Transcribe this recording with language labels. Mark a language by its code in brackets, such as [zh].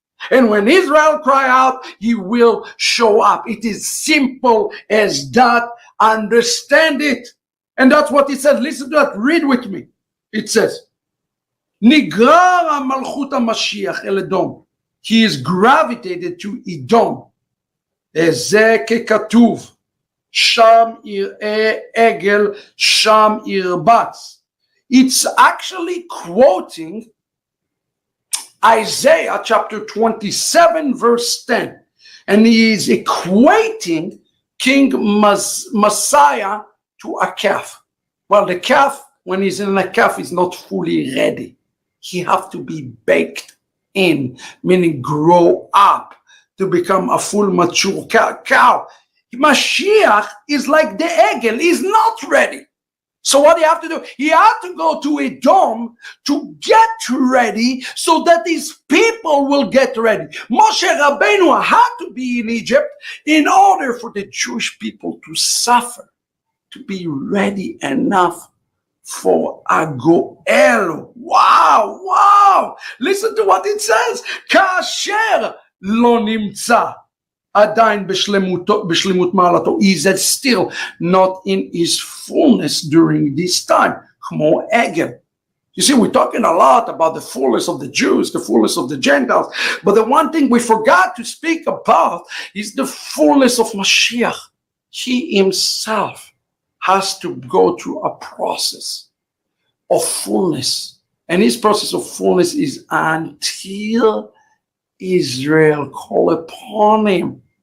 [en] And when Israel cry out, he will show up. It is simple as that. Understand it. And that's what it says. Listen to that. Read with me. It says, [he] Nigrar malchut Mashiach el Edom. [en] He is gravitated to Edom. [he] זה ככתוב, שם יראה עגל, שם ירבץ. [en] It's actually quoting Isaiah chapter 27 verse 10. And he is equating King Messiah to a calf. Well, the calf, when he's in a calf, is not fully ready. He has to be baked in, meaning grow up to become a full mature cow. Mashiach is like the egel, he's not ready. So what do you have to do? He had to go to Edom to get ready so that his people will get ready. Moshe Rabbeinu had to be in Egypt in order for the Jewish people to suffer, to be ready enough for a Goel. Wow, wow. Listen to what it says. [he] Kasher לא נמצא עדיין בשלמות מעלתו. [en] He is still not in his fullness during this time. [he] כמו עגל. [en] You see, we're talking a lot about the fullness of the Jews, the fullness of the Gentiles, but the one thing we forgot to speak about is the fullness of Mashiach. He himself has to go through a process of fullness, and his process of fullness is until Israel call upon him.